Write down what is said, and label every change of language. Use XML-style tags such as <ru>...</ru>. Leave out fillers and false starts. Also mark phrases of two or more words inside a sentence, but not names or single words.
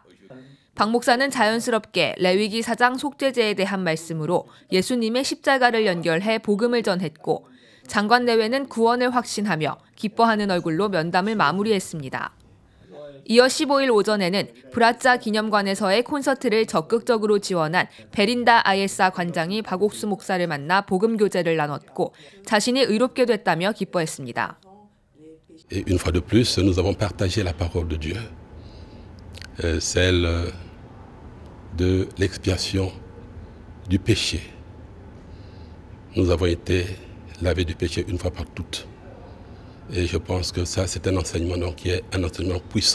<ko>박 목사는 자연스럽게 레위기 4장 속죄제에 대한 말씀으로 예수님의 십자가를 연결해 복음을 전했고 장관 내외는 구원을 확신하며 기뻐하는 얼굴로 면담을 마무리했습니다. 이어 15일 오전에는 브라짜 기념관에서의 콘서트를 적극적으로 지원한 베린다 아예사 관장이 박옥수 목사를 만나 복음 교제를 나눴고 자신이 의롭게 됐다며 기뻐했습니다.</ko> <fr>Et une fois de plus, nous avons partagé la parole de Dieu, celle de l'expiation du péché. Nous avons été lavés du péché une fois par toutes. Et je pense que ça, c'est un enseignement donc, qui est un enseignement puissant.</fr>